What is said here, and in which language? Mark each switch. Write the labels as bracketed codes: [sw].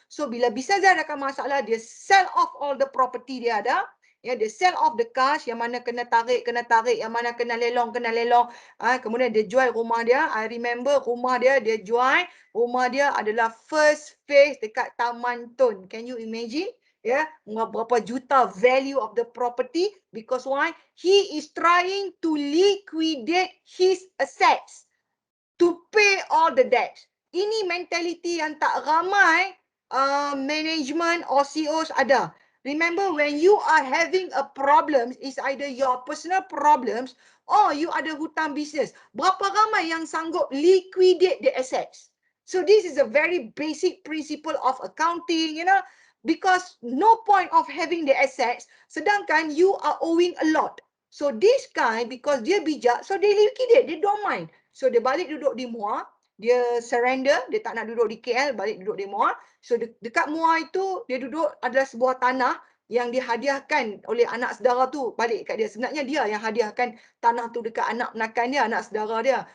[ms] So bila bisnes dia ada masalah, dia [en] sell off all the property [ms] dia ada. Ya, dia [en] sell off the cash, [ms] yang mana kena tarik, yang mana kena lelong. Kemudian dia jual rumah dia. [en] I remember [ms] rumah dia jual. Rumah dia adalah first phase dekat Taman Tun. [en] Can you imagine? [ms] Ya, berapa juta [en] value of the property. Because why? He is trying to liquidate his assets to pay all the debts. [ms] Ini mentality yang tak ramai [en] management or CEOs [ms] ada. [en] Remember, when you are having a problem, is either your personal problems or you [ms] ada hutang [en] business. [ms] Berapa ramai yang sanggup [en] liquidate the assets? So this is a very basic principle of accounting, you know, because no point of having the assets, [ms] sedangkan [en] you are owing a lot. So this guy, because [ms] dia bijak, [en] so dia liquidate, dia don't mind. [ms] So dia balik duduk di Muar, dia surrender, dia tak nak duduk di KL, balik duduk di Muar. So dekat Muar itu, dia duduk adalah sebuah tanah yang dihadiahkan oleh anak saudara tu balik kat dia. Sebenarnya dia yang hadiahkan tanah tu dekat anak penakan dia, anak saudara dia.